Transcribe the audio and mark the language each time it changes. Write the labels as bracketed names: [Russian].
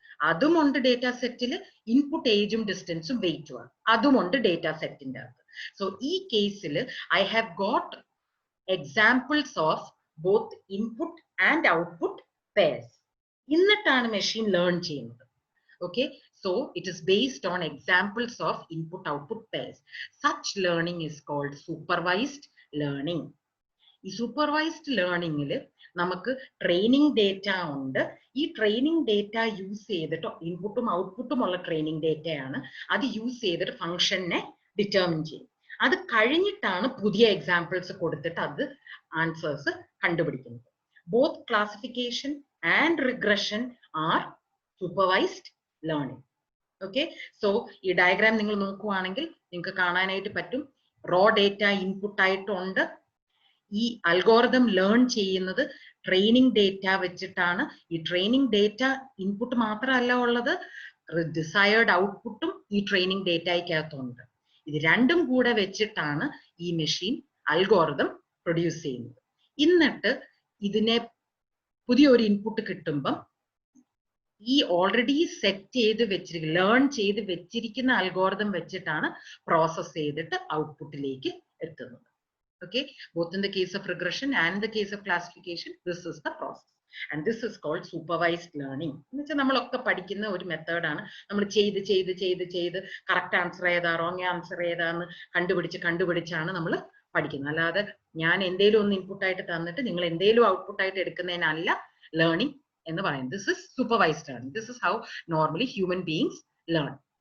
[Malayalam] അതുമുണ്ട് data സെറ്റിൽ, input ഏജും ഡിസ്റ്റൻസും വെയിറ്റും ആണ്, അതുമുണ്ട് data സെറ്റിന്റെ അകത്ത്. [English] so [Malayalam] ഈ കേസിൽ [English] I have got examples of both input and output pairs. [Malayalam] എന്നിട്ടാണ് മെഷീൻ ലേൺ ചെയ്യുന്നത്. [English] Okay, so it is based on examples of input output pairs. Such learning is called supervised learning. [Malayalam] ഈ supervised ലേണിംഗിൽ നമുക്ക് training data ഉണ്ട്. ഈ training data use ചെയ്തിട്ട്, ഇൻപുട്ടും ഔട്ട്പുട്ടും ഉള്ള ട്രെയിനിങ് ഡേറ്റയാണ്, അത് യൂസ് ചെയ്തിട്ട് ഫംഗ്ഷനെ ഡിറ്റർമിൻ ചെയ്യും. അത് കഴിഞ്ഞിട്ടാണ് പുതിയ എക്സാമ്പിൾസ് കൊടുത്തിട്ട് അത് ആൻസേഴ്സ് കണ്ടുപിടിക്കുന്നത്. [English] Both classification and regression are supervised learning. [Malayalam] Okay, so ഈ ഡയഗ്രാം നിങ്ങൾ നോക്കുവാണെങ്കിൽ നിങ്ങൾക്ക് കാണാനായിട്ട് പറ്റും. റോ ഡേറ്റ ഇൻപുട്ട് ആയിട്ടുണ്ട്. ഈ അൽഗോറിതം ലേൺ ചെയ്യുന്നത് ട്രെയിനിങ് ഡേറ്റ വെച്ചിട്ടാണ്. ഈ ട്രെയിനിങ് ഡേറ്റ ഇൻപുട്ട് മാത്രമല്ല ഉള്ളത്, ഡിസയേർഡ് ഔട്ട്പുട്ടും ഈ ട്രെയിനിങ് ഡേറ്റയ്ക്കകത്തുണ്ട്. ഇത് രണ്ടും കൂടെ വെച്ചിട്ടാണ് ഈ മെഷീൻ അൽഗോറിതം പ്രൊഡ്യൂസ് ചെയ്യുന്നത്. എന്നിട്ട് ഇതിനെ പുതിയൊരു ഇൻപുട്ട് കിട്ടുമ്പം ഈ ഓൾറെഡി സെറ്റ് ചെയ്ത് വെച്ചിരിക്കുന്ന, ലേൺ ചെയ്ത് വെച്ചിരിക്കുന്ന അൽഗോറിതം വെച്ചിട്ടാണ് പ്രോസസ് ചെയ്തിട്ട് ഔട്ട്പുട്ടിലേക്ക് എത്തുന്നത്. [English] Okay, both in the case of regression and the case of classification, this is the process, and this is called supervised learning. [Malayalam] എന്നുവെച്ചാൽ നമ്മളൊക്കെ പഠിക്കുന്ന ഒരു മെത്തേഡാണ്. നമ്മൾ ചെയ്ത് കറക്റ്റ് ആൻസർ ഏതാ റോങ് ആൻസർ ഏതാന്ന് കണ്ടുപിടിച്ചാണ് നമ്മൾ പഠിക്കുന്നത്. അല്ലാതെ ഞാൻ എന്തേലും ഒന്ന് ഇൻപുട്ട് ആയിട്ട് തന്നിട്ട് നിങ്ങൾ എന്തേലും ഔട്ട്പുട്ട് ആയിട്ട് എടുക്കുന്നതിനല്ല ലേണിംഗ് എന്ന് പറയുന്നത്. [English] This is supervised learning. This is how normally human beings learn.